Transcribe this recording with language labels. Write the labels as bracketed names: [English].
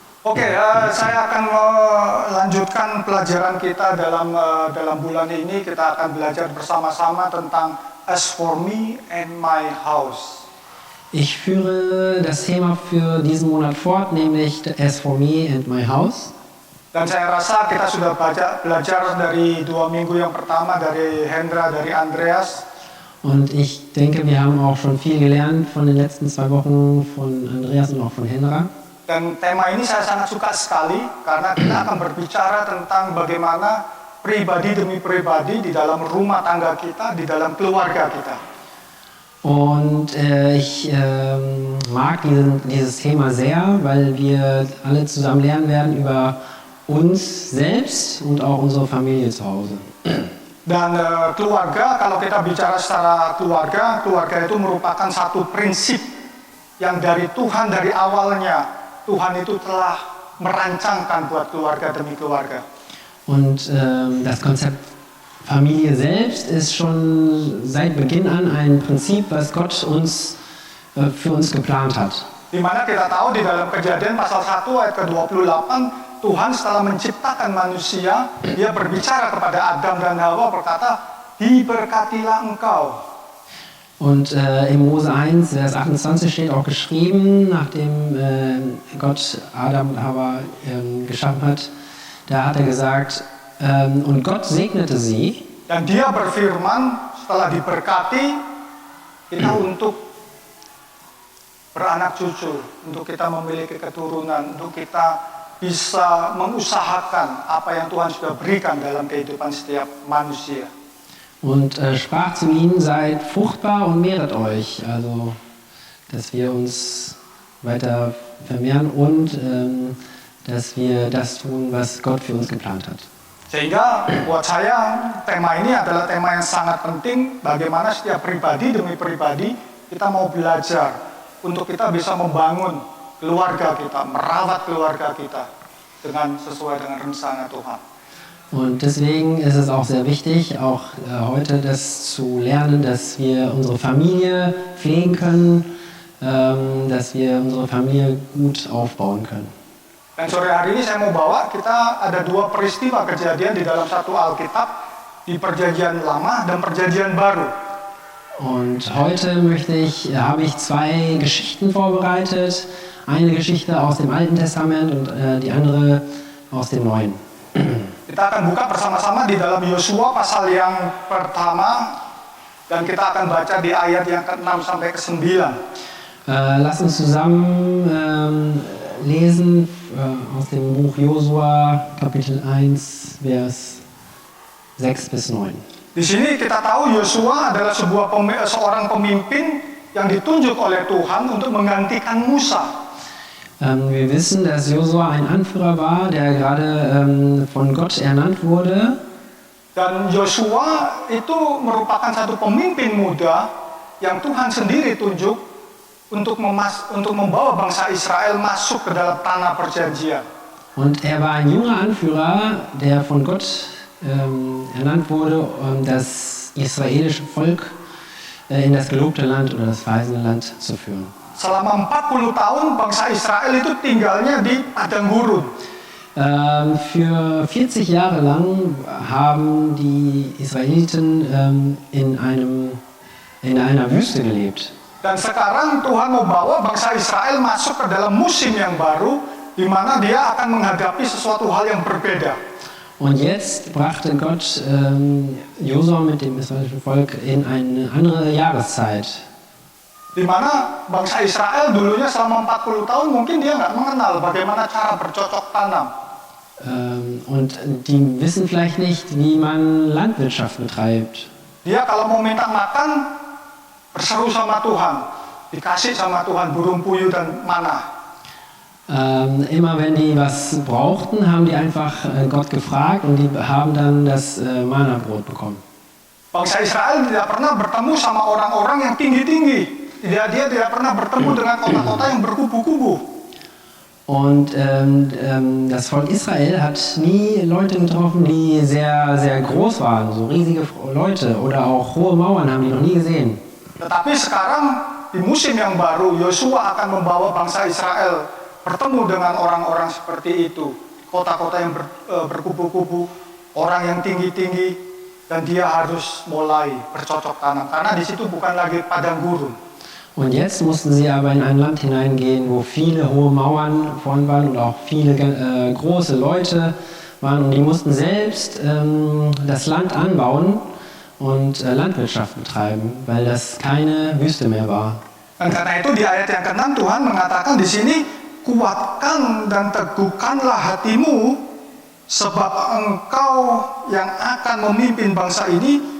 [Indonesian] Oke, saya akan melanjutkan pelajaran kita dalam bulan ini. Kita akan belajar bersama-sama tentang [English] As for me and my house. [German] Ich führe das Thema für diesen Monat fort, nämlich [English] As for me and my house. [Indonesian] Dan saya rasa kita sudah belajar dari 2 minggu yang pertama dari Hendra, dari Andreas. [German] Und ich denke, wir haben auch schon viel gelernt von den letzten 2 Wochen von Andreas und auch von Hendra. [Indonesian] Dan tema ini saya sangat suka sekali karena kita akan berbicara tentang bagaimana pribadi demi pribadi di dalam rumah tangga kita, di dalam keluarga kita. [German] Und ich mag dieses Thema sehr, weil wir alle zusammen lernen werden über uns selbst und auch unsere Familie zu Hause. [Indonesian] Dan keluarga, kalau kita bicara secara keluarga, keluarga itu merupakan satu prinsip yang dari Tuhan dari awalnya. Tuhan itu telah merancangkan buat keluarga demi keluarga. [German] Und das Konzept Familie selbst ist schon seit Beginn an ein Prinzip, was Gott für uns geplant hat. [Indonesian] Di mana kita tahu di dalam Kejadian pasal 1 ayat ke-28, Tuhan setelah menciptakan manusia, dia berbicara kepada Adam dan Hawa berkata, diberkatilah engkau. [German] Und im Mose 1, Vers 28 steht auch geschrieben, nachdem Gott Adam und Hawa geschaffen hat, da hat er gesagt, und Gott segnete sie. [Indonesian] Dan dia berfirman, setelah diberkati, kita untuk beranak cucu, untuk kita memiliki keturunan, untuk kita bisa mengusahakan apa yang Tuhan sudah berikan dalam kehidupan setiap manusia. [German] Und sprach zu ihnen, seid fruchtbar und mehret euch. Also, dass wir uns weiter vermehren und dass wir das tun, was Gott für uns geplant hat. [Indonesian] Sehingga buat saya tema ini adalah tema yang sangat penting, bagaimana setiap pribadi demi pribadi kita mau belajar untuk kita bisa membangun keluarga kita, merawat keluarga kita dengan sesuai dengan rencana Tuhan. [German] Und deswegen ist es auch sehr wichtig, auch heute das zu lernen, dass wir unsere Familie pflegen können, dass wir unsere Familie gut aufbauen können. [Indonesian] Dan sore hari ini saya mau bawa, kita ada dua peristiwa kejadian di dalam satu Alkitab, di Perjanjian Lama dan Perjanjian Baru. [German] Und heute habe ich zwei Geschichten vorbereitet. Eine Geschichte aus dem Alten Testament und die andere aus dem Neuen. [Indonesian] Kita akan buka bersama-sama di dalam Yosua pasal yang pertama, dan kita akan baca di ayat yang ke-6 sampai ke-9. [German] Lass uns zusammen lesen aus dem Buch Josua, Kapitel 1, Vers 6 bis 9. [Indonesian] Di sini kita tahu Yosua adalah seorang pemimpin yang ditunjuk oleh Tuhan untuk menggantikan Musa. [German] Wir wissen, dass Josua ein Anführer war, der gerade von Gott ernannt wurde. [Indonesian] Dan Yosua itu merupakan satu pemimpin muda yang Tuhan sendiri tunjuk untuk membawa bangsa Israel masuk ke dalam tanah perjanjian. [German] Und er war ein junger Anführer, der von Gott ernannt wurde, das israelische Volk in das gelobte Land oder das verheißene Land zu führen. [Indonesian] Selama 40 tahun bangsa Israel itu tinggalnya di padang gurun. [German] Für 40 Jahre lang haben die Israeliten in einer Wüste gelebt. [Indonesian] Dan sekarang Tuhan mau bawa bangsa Israel masuk ke dalam musim yang baru, di mana dia akan menghadapi sesuatu hal yang berbeda. [German] Und jetzt brachte Gott Josua mit dem israelischen Volk in eine andere Jahreszeit. [Indonesian] Di mana bangsa Israel dulunya selama 40 tahun mungkin dia nggak mengenal bagaimana cara bercocok tanam. [German] Und die wissen vielleicht nicht, wie man Landwirtschaft betreibt. [Indonesian] Dia kalau mau minta makan, berseru sama Tuhan, dikasih sama Tuhan burung puyuh dan manna. [German] Immer wenn die was brauchten, haben die einfach Gott gefragt und die haben dann das Manna-Brot bekommen. [Indonesian] Bangsa Israel tidak pernah bertemu sama orang-orang yang tinggi-tinggi. Dia tidak pernah bertemu dengan kota-kota yang berkubu-kubu. [German] Und das Volk Israel hat nie Leute getroffen, die sehr, sehr groß waren, so riesige Leute oder auch hohe Mauern haben die noch nie gesehen. [Indonesian] Tetapi sekarang di musim yang baru, Yosua akan membawa bangsa Israel bertemu dengan orang-orang seperti itu, kota-kota yang berkubu-kubu, orang yang tinggi-tinggi, dan dia harus mulai bercocok tanam karena di situ bukan lagi padang gurun. [German] Und jetzt mussten sie aber in ein Land hineingehen, wo viele hohe Mauern vorn waren und auch viele große Leute waren. Und die mussten selbst das Land anbauen und Landwirtschaft betreiben, weil das keine Wüste mehr war. [Indonesian] Dan karena itu di ayat yang ke-6 Tuhan mengatakan di sini, kuatkan dan teguhkanlah hatimu, sebab engkau yang akan memimpin bangsa ini